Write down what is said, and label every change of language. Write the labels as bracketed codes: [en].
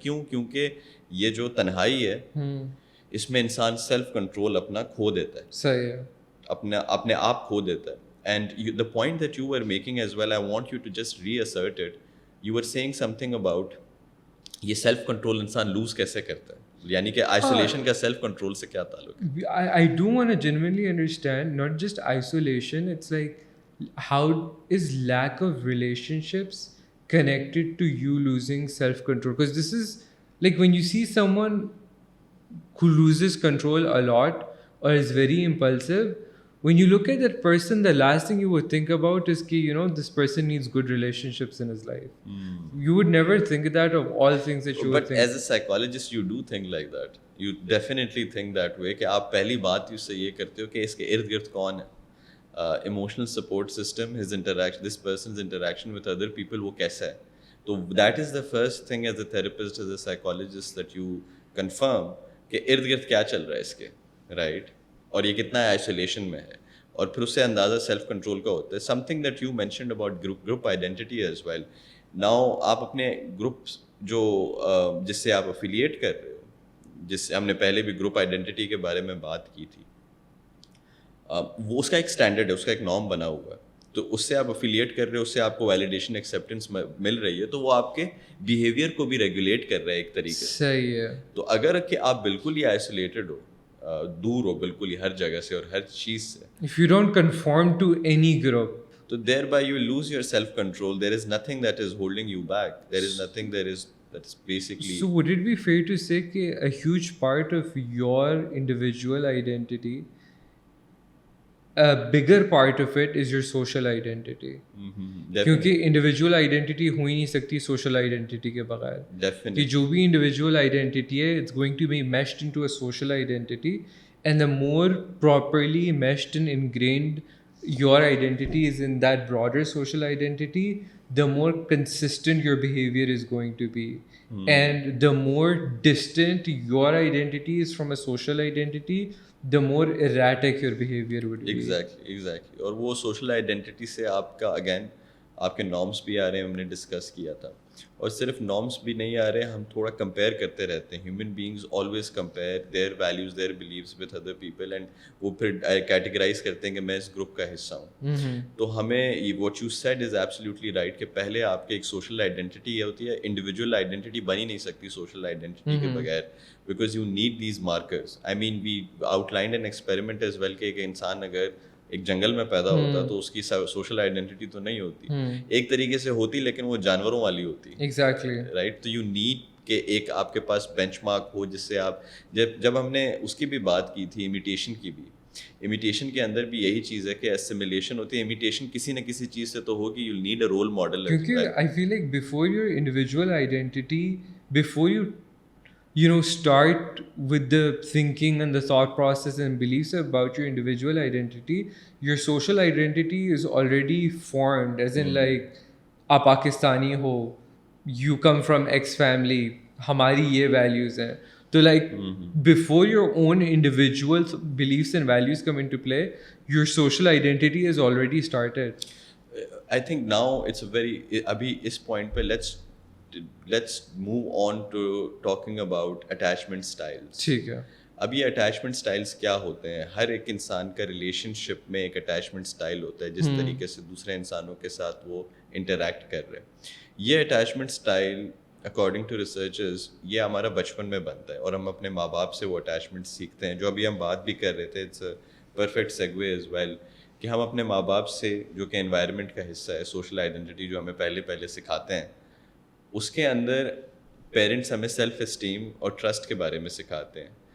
[ur] کیوں؟ کیونکہ یہ جو تنہائی ہے اس میں انسان سیلف کنٹرول اپنا کھو دیتا ہے, صحیح ہے, اپنے آپ کھو دیتا ہے. [en] And the point that you are making as well, I want you to just reassert it. You are seeing something about [ur] یہ سیلف کنٹرول انسان لوز کیسے کرتا ہے, یعنی کہ آئسولیشن کا سیلف کنٹرول سے کیا تعلق ہے. [en] I do want to genuinely understand not just isolation, it's like how is lack of relationships connected to you losing self-control? Because this is like when you see someone who loses control a lot or is very impulsive, when you look at that person, the last thing you would think about is ki, you know, this person needs good relationships in his life. You would never think that of all things that you would think. But as a psychologist, you do think like that. You definitely think that way [ur] کہ آپ پہلی بات اس سے یہ کرتے ہو کہ اس کے ارد گرد کون ہے, [en] emotional support system, his interaction, this person's interaction with other people, [ur] وہ کیسا ہے. تو [en] that is the first thing as a therapist, as a psychologist, that you confirm [ur] کہ ارد گرد کیا چل رہا ہے اس کے, right, اور یہ کتنا آئسولیشن میں ہے, اور پھر اس سے اندازہ سیلف کنٹرول کا ہوتا ہے. [en] Something that you mentioned about group identity as well. [ur] Now آپ اپنے گروپ جو جس سے آپ افیلیٹ کر رہے ہو, جس سے ہم نے پہلے بھی گروپ آئیڈینٹی کے بارے میں بات کی تھی, وہ اس کا ایک اسٹینڈرڈ ہے, اس کا ایک نارم بنا ہوا ہے. تو اس سے آپ افیلیٹ کر رہے ہو, اس سے آپ کو ویلیڈیشن ایکسیپٹنس مل رہی ہے, تو وہ آپ کے بیہیویئر کو بھی ریگولیٹ کر رہا ہے ایک طریقے سے. صحیح ہے. تو اگر کہ آپ بالکل ہی آئسولیٹڈ ہو, دور ہو بالکل ہی ہر جگہ سے اور ہر چیز سے, [en] if you don't conform to any group, so thereby you lose your self control. There is nothing that is holding you back. There is nothing that's basically. So would it be fair to say that a huge part of your individual identity, a bigger part of it is your social identity? [ur] کیونکہ individual identity ہو ہی نہیں سکتی social identity کے بغیر. کہ جو بھی individual identity ہے, [en] It's going to be meshed into a social identity, and the more properly meshed and ingrained your identity is in that broader social identity, the more consistent your behavior is going to be. And the more distant your identity is from a social identity, the more erratic your behavior would be. Exactly. [ur] اور وہ social identity سے آپ کا again آپ کے norms بھی آ رہے ہیں, ہم نے ڈسکس کیا تھا, اور صرف نارمس بھی نہیں آ رہے, ہم تھوڑا کمپیئر کرتے رہتے ہیں. [en] human beings always compare their values, their beliefs with other people, and [ur] وہ پھر کیٹیگرائز کرتے ہیں کہ میں اس گروپ کا حصہ ہوں. تو ہمیں [en] what you said is absolutely right [ur] کہ پہلے آپ کے ایک سوشل آئیڈینٹی ہوتی ہے. انڈیویجول آئیڈینٹی بنی نہیں سکتی سوشل آئیڈینٹی کے بغیر, [en] Because you need these markers. I mean we outlined an experiment as well [ur] کہ ایک انسان اگر ایک جنگل میں پیدا ہوتا تو اس کی سوشل آئیڈینٹی تو نہیں ہوتی, ایک طریقے سے ہوتی لیکن وہ جانوروں والی ہوتی. [en] Exactly right. [ur] تو [en] you need [ur] کہ ایک آپ کے پاس بینچ مارک ہو جس سے آپ, جب ہم نے اس کی بھی بات کی تھی امیٹیشن کی بھی, امیٹیشن کے اندر بھی یہی چیز ہے کہ ایسیمیلیشن ہوتی ہے. امیٹیشن کسی نہ کسی چیز سے تو ہوگی, [en] You need a role model. کیونکہ I feel like before your individual identity, before you start with the thinking and the thought process and beliefs about your individual identity. Your social identity is already formed, as in like [ur] آپ پاکستانی ہو, [en] you come from X family, [ur] ہماری یہ [en] values ہیں. تو like before your own individual beliefs and values come into play, your social identity is already started. I think now it's a very [ur] abhi is point pe [en] let's move on to talking about attachment styles. [ur] ٹھیک ہے. اب یہ attachment styles کیا ہوتے ہیں؟ ہر ایک انسان کا ریلیشن شپ میں ایک اٹیچمنٹ اسٹائل ہوتا ہے جس طریقے سے دوسرے انسانوں کے ساتھ وہ انٹریکٹ کر رہے ہیں. یہ attachment style according to researchers یہ ہمارا بچپن میں بنتا ہے اور ہم اپنے ماں باپ سے وہ اٹیچمنٹ سیکھتے ہیں. جو ابھی ہم بات بھی کر رہے تھے, [en] it's a perfect segue as well, [ur] کہ ہم اپنے ماں باپ سے جو کہ انوائرمنٹ کا حصہ ہے, سوشل آئیڈینٹی جو ہمیں پہلے سکھاتے ہیں, اس کے اندر پیرنٹس ہمیں سیلف اسٹیم اور ٹرسٹ کے بارے میں سکھاتے ہیں.